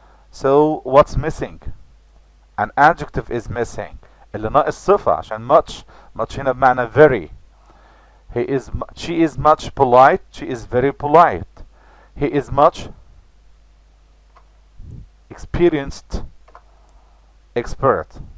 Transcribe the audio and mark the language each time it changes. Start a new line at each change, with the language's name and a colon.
English: So what's missing? An adjective is missing.
Arabic: اللي ناقص صفة عشان much هنا بمعنى very.
English: She is much polite. She is very polite. He is much experienced expert.